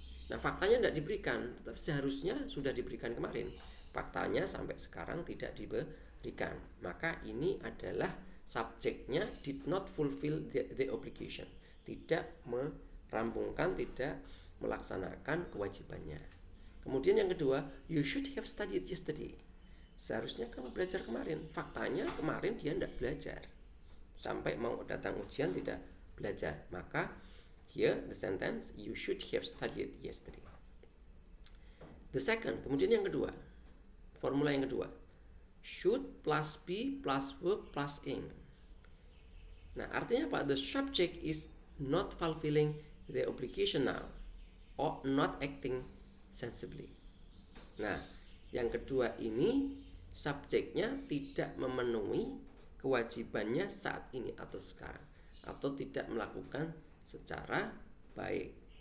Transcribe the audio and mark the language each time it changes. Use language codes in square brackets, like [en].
[id] Nah, faktanya tidak diberikan, tetapi seharusnya sudah diberikan kemarin. Faktanya sampai sekarang tidak diberikan. Maka ini adalah subjeknya [en] did not fulfill the obligation. [id] Tidak merampungkan, tidak melaksanakan kewajibannya. Kemudian yang kedua, [en] you should have studied yesterday. [id] Seharusnya kamu belajar kemarin. Faktanya kemarin dia tidak belajar. Sampai mau datang ujian tidak belajar. Maka [en] here the sentence, you should have studied yesterday. The second, [id] kemudian yang kedua, [en] formula [id] yang kedua, [en] should plus be plus verb plus ing. [id] Nah, artinya apa? [en] The subject is not fulfilling the obligation now or not acting sensibly. [id] Nah, yang kedua ini subjeknya tidak memenuhi kewajibannya saat ini atau sekarang, atau tidak melakukan secara baik.